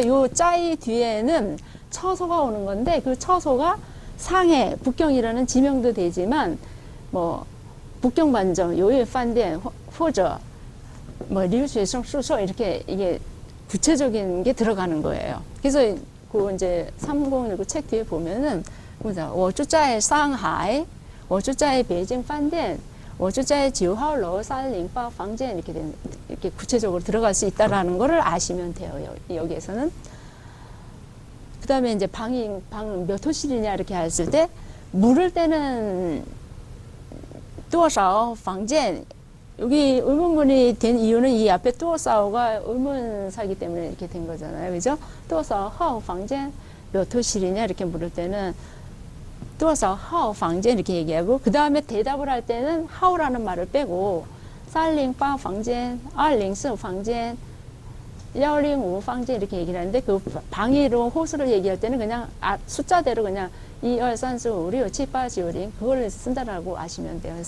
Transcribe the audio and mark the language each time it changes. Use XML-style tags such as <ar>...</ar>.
<ko>그러니까 요 짜이 뒤에는 처소가 오는 건데 그 처소가 상해, 북경이라는 지명도 되지만 뭐 북경 반점, 요이 판디엔, 호저 뭐 리우수에성 수소 이렇게 이게 구체적인 게 들어가는 거예요. 그래서 그 이제 3019 책 뒤에 보면은 뭐죠?</ko> <zh>我住在上海, 我住在北京饭店, 我住在9号楼308房间</zh> <ko>이렇게 구체적으로 들어갈 수 있다라는 거를 아시면 돼요. 여기에서는. 그다음에 이제 방 몇 호실이냐 이렇게 했을 때 물을 때는 多少房间 여기 의문문이 된 이유는 이 앞에 多少가 의문사기 때문에 이렇게 된 거잖아요. 그죠? 多少号房间 몇 호실이냐 이렇게 물을 때는 多少号房间 이렇게 얘기하고 그 다음에 대답을 할 때는 하오라는 말을 빼고 308房间, 204房间, 105房间 이렇게 얘기를 하는데 그 방위로 호수를 얘기할 때는 그냥 숫자대로 그냥 1, 2, 3, 4, 5, 6, 7, 8, 9, 10 그걸 쓴다라고 아시면 돼요.</ko>